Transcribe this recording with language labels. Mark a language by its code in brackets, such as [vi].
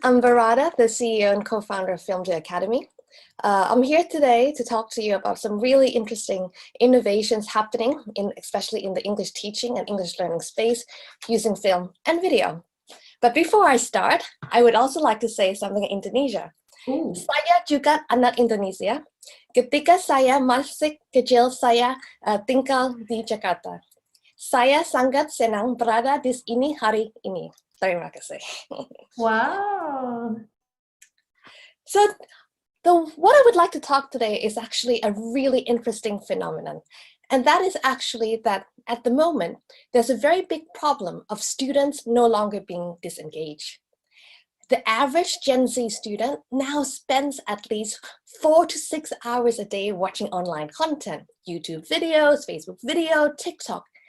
[en] I'm Varada, the CEO and co-founder of Film Day Academy. I'm here today to talk to you about some really interesting innovations happening, especially in the English teaching and English learning space using film and video. But before I start, I would also like to say something in Indonesia. Ooh. [id] Saya juga anak Indonesia. Ketika saya masih kecil, saya tinggal di Jakarta. Saya sangat senang berada di sini hari ini. Terima kasih. Wow. [en] So, what I would like to talk today is actually a really interesting phenomenon. And that is actually that at the moment, there's a very big problem of students no longer being disengaged. The average Gen Z student now spends at least 4 to 6 hours a day watching online content, YouTube videos, Facebook video, TikTok.